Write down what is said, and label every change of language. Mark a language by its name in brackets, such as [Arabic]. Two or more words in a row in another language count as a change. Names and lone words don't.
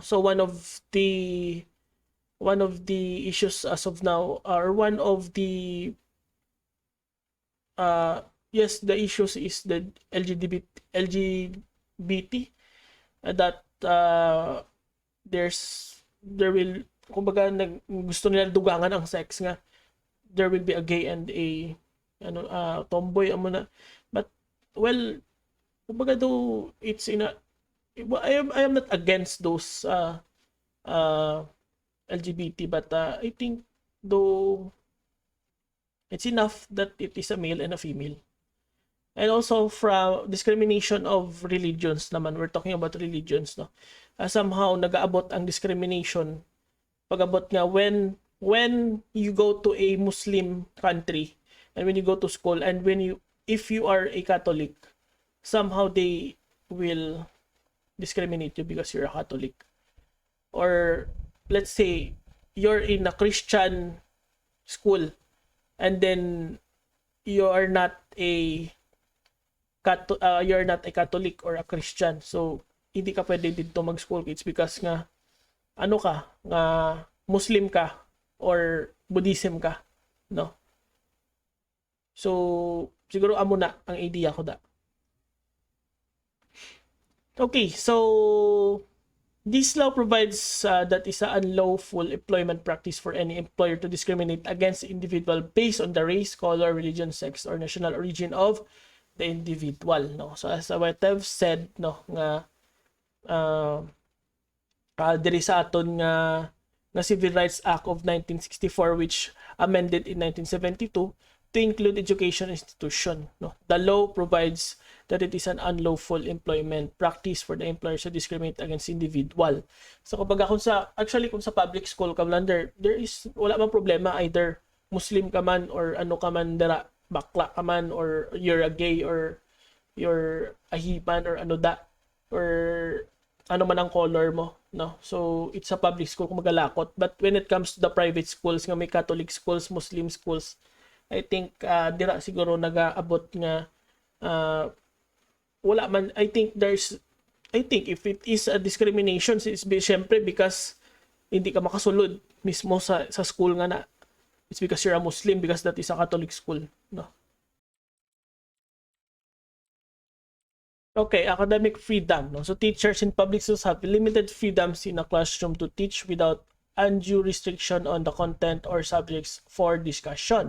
[English] So one of the issues as of now, or one of the yes, the issues is the LGBT that there will, [Hiligaynon] kumbaga gusto nila dugangan ang sex nga [English] there will be a gay and a tomboy [Hiligaynon] amo na. [English] But well, kumbaga though it's in a I am not against those LGBT, but I think though it's enough that it is a male and a female. And also from discrimination of religions naman, we're talking about religions, no? Somehow [Hiligaynon] nagaabot ang discrimination pag-abot nga [English] when you go to a Muslim country and when you go to school and if you are a Catholic, somehow they will discriminate you because you're a Catholic. Or let's say you're in a Christian school and then you're not a Catholic or a Christian, so [Filipino] hindi ka pwede dito mag-school. [English] It's because [Hiligaynon] nga nga Muslim ka or Buddhism ka, no? So siguro amo na ang idea ko da. [English] Okay, so This law provides that is an unlawful employment practice for any employer to discriminate against individual based on the race, color, religion, sex, or national origin of the individual. No, so as what I've said, no, [Hiligaynon] nga diri sa aton nga [English] Civil Rights Act of 1964, which amended in 1972 to include education institution. No, the law provides that it is an unlawful employment practice for the employer to discriminate against individual. [Hiligaynon] So kumbaga kung sa public school ka man, [English] there is [Hiligaynon] wala man problema, either Muslim ka man or ano ka man dira, bakla ka man, [English] or you're a gay, or you're a himan, or [Hiligaynon] ano da, [English] or [Hiligaynon] ano man ang color mo, [English] no? So it's a public school [Hiligaynon] kung magalakot. [English] But when it comes to the private schools [Hiligaynon] nga may [English] Catholic schools, Muslim schools, I think [Hiligaynon] dira siguro nagaabot nga wala man. [English] I think if it is a discrimination, it's syempre because [Hiligaynon] hindi ka makasulod mismo sa school nga na. [English] It's because you're a Muslim, because that is a Catholic school, no? Okay, academic freedom, no? So teachers in public schools have limited freedoms in a classroom to teach without undue restriction on the content or subjects for discussion.